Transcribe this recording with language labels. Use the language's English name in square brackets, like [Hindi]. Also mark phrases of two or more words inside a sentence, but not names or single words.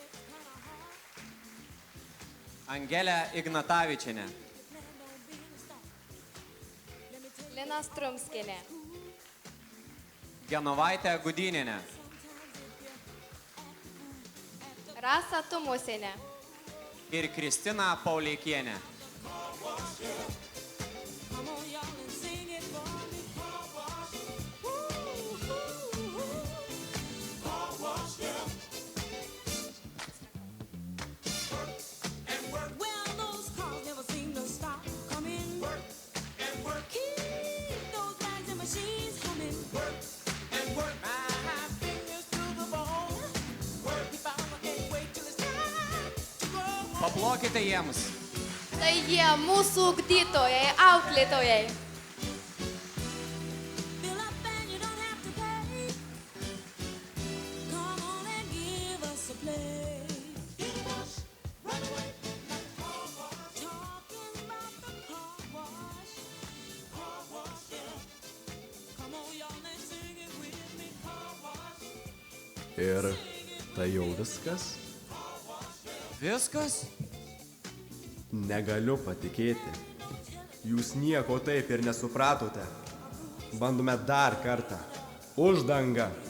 [Lithuanian] Angelę Ignatavičienę, Lina Strumskienė, Genovaitę Gudinienę, Rasą Tumusienę ir Kristiną Pauleikienę. [English] Come on, y'all, and sing it for me. Well, those cars never seem to stop coming. Work and work. Keep those bags and machines humming. Work and work. My fingers to the bone. Work if I can't wait till it's time to go home. [Lithuanian] Paplokite jiems. Tai jie mūsų ugdytojai, auklėtojai. [English] Fill up and you don't have to pay. Come on and give us a play. Get a bus, run away like a car wash. Talking about the car wash. Car wash, yeah. Come on, y'all, and sing it with me. Car wash. [Lithuanian] Ir tai jau viskas? Viskas? Negaliu patikėti. Jūs nieko taip ir nesupratote. Bandome dar kartą. Uždanga.